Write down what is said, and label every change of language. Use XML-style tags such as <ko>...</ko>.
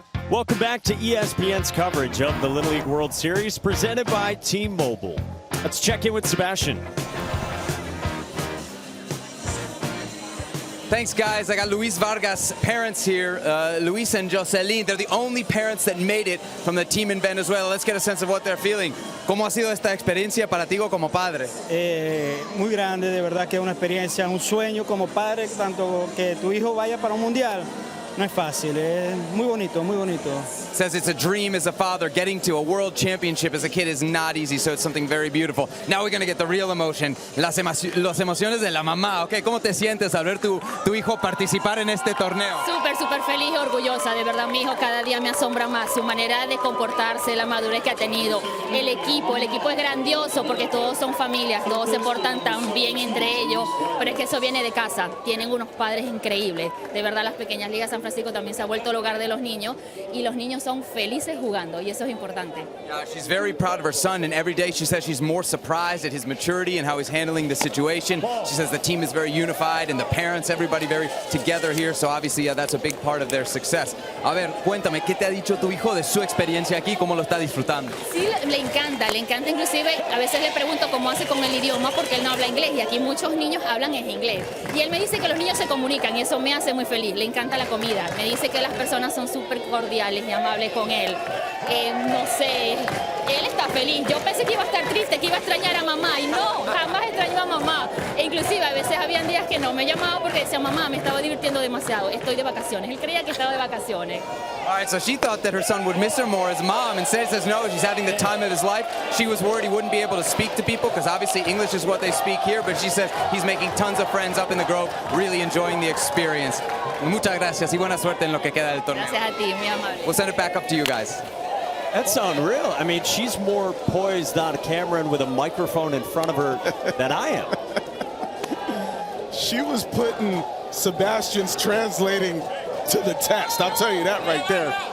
<en>Welcome back to ESPN's coverage of the Little League World Series presented by T-Mobile. Let's check in with Sebastian. Thanks, guys. I got Luis Vargas' parents here, Luis and Jocelyn. They're the only parents that made it from the team in Venezuela. Let's get a sense of what they're feeling.</en> <es>¿Cómo ha sido esta experiencia para ti como padre? Muy grande, de verdad que es una experiencia, un sueño como padre, tanto que tu hijo vaya para un mundial. No es fácil, es muy bonito, muy bonito.</es> <en>Says it's a dream as a father. Getting to a world championship as a kid is not easy, so it's something very beautiful. Now we're going to get the real emotion,</en> <es>las emociones de la mamá. Okay, ¿cómo te sientes al ver tu hijo participar en este torneo? Súper feliz y orgullosa. De verdad, mi hijo cada día me asombra más. Su manera de comportarse, la madurez que ha tenido. El equipo es grandioso porque todos son familias, todos se portan tan bien entre ellos, pero es que eso viene de casa. Tienen unos padres increíbles. De verdad, las pequeñas ligas San Francisco también se ha vuelto el hogar de los niños y los niños son felices jugando y eso es importante.</es> <en>She's very proud of her son, and every day she says she's more surprised at his maturity and how he's handling the situation. She says the team is very unified and the parents, everybody very together here, so obviously that's a big part of their success.</en> <es>A ver, cuéntame, ¿qué te ha dicho tu hijo de su experiencia aquí? ¿Cómo lo está disfrutando? Sí, le encanta, inclusive a veces le pregunto cómo hace con el idioma porque él no habla inglés y aquí muchos niños hablan en inglés. Y él me dice que los niños se comunican y eso me hace muy feliz, le encanta la comida. Me dice que las personas son súper cordiales y amables con él. No sé, él está feliz. Yo pensé que iba a estar triste, que iba a extrañar a mamá y no, jamás extraño a mamá. E inclusive a veces habían días que no me llamaba porque decía, mamá, me estaba divirtiendo demasiado, estoy de vacaciones. Él creía que estaba de vacaciones.</es> <en>All right, so she thought that her son would miss her more as mom. Instead says no, she's having the time of his life. She was worried he wouldn't be able to speak to people because obviously English is what they speak here, but she says he's making tons of friends up in the Grove, really enjoying the experience.</en> <es>Muchas gracias y buena suerte en lo que queda del torneo. Gracias a ti, muy amable.</es> <en>We'll send it back up to you guys. That's unreal. I mean, she's more poised on camera and with a microphone in front of her than I am. She was putting Sebastian's translating to the test. I'll tell you that right there.</en>